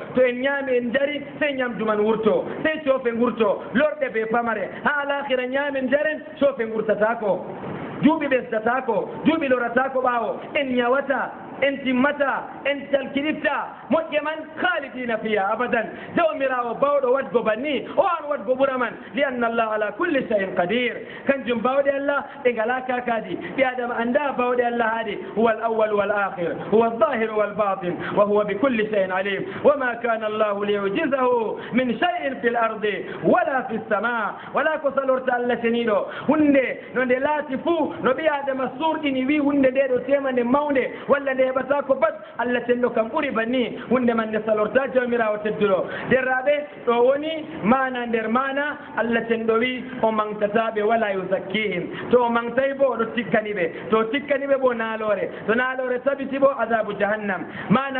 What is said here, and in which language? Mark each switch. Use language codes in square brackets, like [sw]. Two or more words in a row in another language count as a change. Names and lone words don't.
[ff] to en ñaami en jari sey ñamdu man wurto sey coofe gurto lorɗe be pamare ha alakhira ñaamen jaren coofe gurtatako duuɓi ɓesdatako duuɓi loratako ɓaawo en ñawata en timmata en talkirifta moƴƴe man [ar] خالدين فيها أبدا [ff] jawmirawo bawɗo wadgo banni o an wadgo ɓura man [ar] لأن الله على كل شيء قدير [ff] kanjum bawɗe allah ɗe ngala kakadi ɓi adama anda bawɗe allah haade [ar] هو الأول والآخر هو الظاهر والباطن وهو بكل شيء عليم وما كان الله ليعجزه من شيء في الأرض ولا في السماء [ff] wala ko salorta allah teniɗo hunde no nde laati fuu no ɓi adama surɗini wi hunde nde ɗo temande mawde walla nde heɓata ko bat allah tenɗo kam ɓuri banni hunde man nde salorta jawmirawo tedduɗo derraɓe ɗo woni mana nder mana allah tenɗo wi o mangtataɓe [ar] ولا يزكيهم [ff] to o mangtay bo oɗo tikkaniɓe to tikkaniɓe bo naalore to naalore tabiti bo [ar] عذاب جهنم [ff] mana